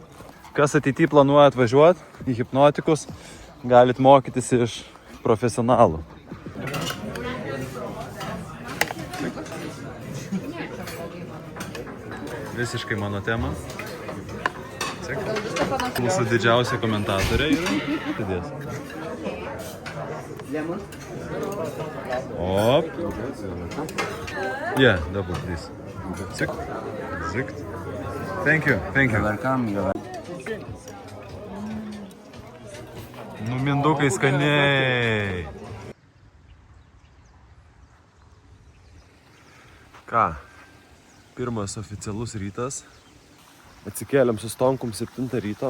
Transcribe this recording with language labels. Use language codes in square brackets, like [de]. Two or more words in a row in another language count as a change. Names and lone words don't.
[lt] Kas ateityje planuoja atvažiuoti į hipnotikus, galit mokytis iš profesionalų. Visiškai mano tema. Mūsų didžiausia komentatorė yra. Tidės. Op. [en] Yeah, double, please. Zikt. Zikt. Thank you. Thank you. [lt] Nu, mindukai skaniai. Ką? Pirmas oficialus rytas. Atsikėlėm su Stonkum 7 ryto.